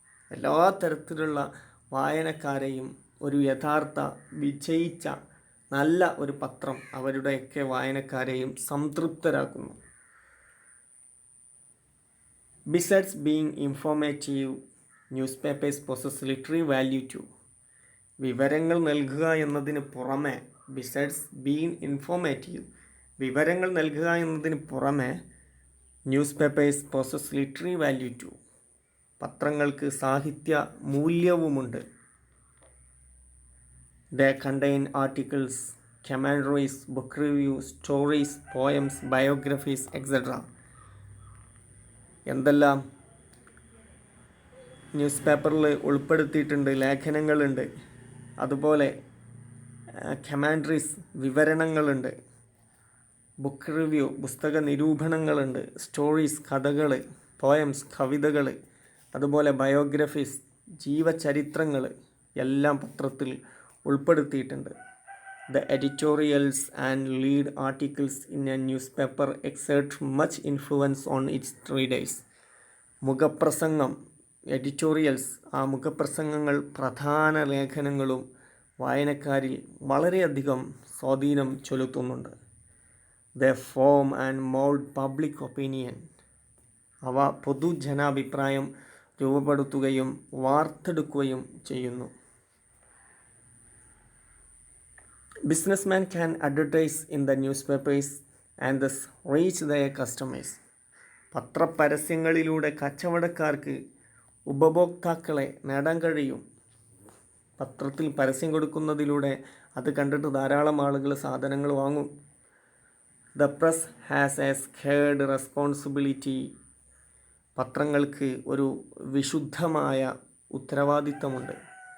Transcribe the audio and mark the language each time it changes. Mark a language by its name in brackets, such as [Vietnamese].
[Malayalam] എല്ലാ തരത്തിലുള്ള വായനക്കാരെയും ഒരു യഥാർത്ഥ വിജയിച്ച നല്ല ഒരു പത്രം അവരുടെയൊക്കെ വായനക്കാരെയും സംതൃപ്തരാക്കുന്നു. [English] Besides being informative, newspapers possess literary value too. [Malayalam] വിവരങ്ങൾ നൽകുക എന്നതിന് പുറമെ, [English] besides being informative, [Malayalam] വിവരങ്ങൾ നൽകുക എന്നതിന് പുറമെ [English] newspapers possess literary value too, [Malayalam] പത്രങ്ങൾക്ക് സാഹിത്യ മൂല്യവുമുണ്ട്. [English] They contain articles, commentaries, book reviews, stories, poems, biographies, etc. [Malayalam] എന്തെല്ലാം ന്യൂസ് പേപ്പറിൽ ഉൾപ്പെടുത്തിയിട്ടുണ്ട്? ലേഖനങ്ങളുണ്ട്, അതുപോലെ കമാൻഡറീസ് വിവരണങ്ങളുണ്ട്, ബുക്ക് റിവ്യൂ പുസ്തക നിരൂപണങ്ങളുണ്ട്, സ്റ്റോറീസ് കഥകൾ, പോയംസ് കവിതകൾ, അതുപോലെ ബയോഗ്രഫീസ് ജീവചരിത്രങ്ങൾ എല്ലാം പത്രത്തിൽ ഉൾപ്പെടുത്തിയിട്ടുണ്ട്. [English] The editorials and lead articles in a newspaper exert much influence on its readers. [Malayalam] മുഖപ്രസംഗം, എഡിറ്റോറിയൽസ്, ആ മുഖപ്രസംഗങ്ങൾ പ്രധാന ലേഖനങ്ങളും വായനക്കാരിൽ വളരെയധികം സ്വാധീനം ചെലുത്തുന്നുണ്ട്. [English] the form and mould public opinion, [Malayalam] അവ പൊതുജനാഭിപ്രായം രൂപപ്പെടുത്തുകയും വാർത്തെടുക്കുകയും ചെയ്യുന്നു. [English] Businessmen can advertise in the newspapers and thus reach their customers. [Malayalam] പത്രപരസ്യങ്ങളിലൂടെ കച്ചവടക്കാർക്ക് ഉപഭോക്താക്കളെ നേടാൻ കഴിയും. പത്രത്തിൽ പരസ്യം കൊടുക്കുന്നതിലൂടെ അത് കണ്ടിട്ട് ധാരാളം ആളുകൾ സാധനങ്ങൾ വാങ്ങും. [English] the press has a sacred responsibility, [Malayalam] പത്രങ്ങൾക്ക് ഒരു വിശുദ്ധമായ ഉത്തരവാദിത്തമുണ്ട്.